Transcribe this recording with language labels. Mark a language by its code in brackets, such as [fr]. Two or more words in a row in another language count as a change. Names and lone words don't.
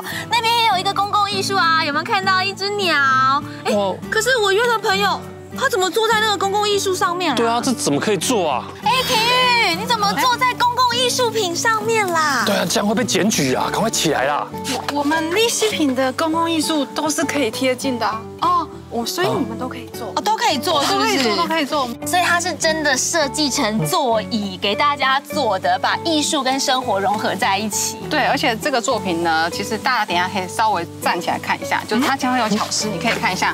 [zh] 那邊也有一個公共藝術啊，有沒有看到一隻鳥？哎，可是我約的朋友，他怎麼坐在那個公共藝術上面了？對啊，這怎麼可以坐啊？哎，體育，你怎麼坐在公共藝術品上面啦？對啊，這樣會被檢舉啊！趕快起來啦！我們立西坪的公共藝術都是可以貼近的哦，所以我們都可以做哦，都可以做，是不是？都可以做。所以它是真的設計成座椅給大家坐的，把藝術跟生活融合在一起。對，而且這個作品呢，其實大家等一下可以稍微站起來看一下，就是它將會有巧思，你可以看一下